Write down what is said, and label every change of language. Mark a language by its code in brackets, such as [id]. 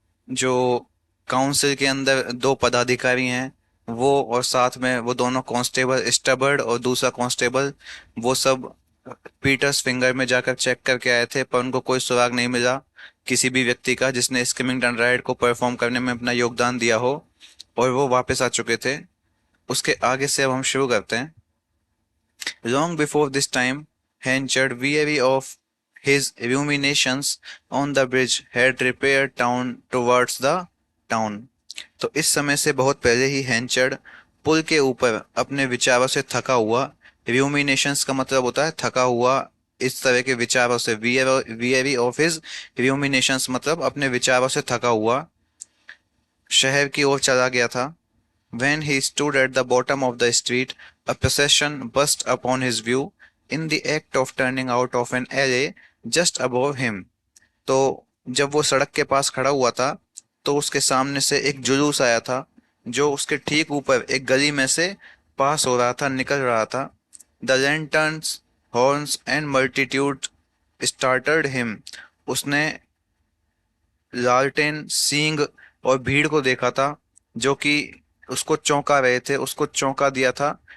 [hi] जो काउंसिल के अंदर दो पदाधिकारी हैं, वो और साथ में वो दोनों कांस्टेबल स्टबर्ड और दूसरा कांस्टेबल, वो सब पीटर्स फिंगर में जाकर चेक करके आए थे, पर उनको कोई सुराग नहीं मिला किसी भी व्यक्ति का जिसने स्किमिंगटन राइड को परफॉर्म करने में अपना योगदान दिया हो, और वो वापस आ चुके थे। उसके आगे से अब हम शुरू करते हैं। [en] Long before this time, Henchard, weary of his ruminations on the bridge, had repaired down towards the town. [hi] तो इस समय से बहुत पहले ही हैंचर्ड पुल के ऊपर अपने विचारों से थका हुआ, ruminations का मतलब होता है थका हुआ, इस तरह के विचारों से [en] weary of his ruminations [hi] मतलब अपने विचारों से थका हुआ शहर की ओर चला गया था। [en] When he stood at the bottom of the street, a procession burst upon his view in the act of turning out of an alley just above him. [hi] तो जब वो सड़क के पास खड़ा हुआ था, तो उसके सामने से एक जुलूस आया था जो उसके ठीक ऊपर एक गली में से पास हो रहा था, निकल रहा था। [en] The lanterns, horns and multitude startled him. [hi] उसने लालटेन, सींग और भीड़ को देखा था जो कि उसको चौंका रहे थे, उसको चौंका दिया था।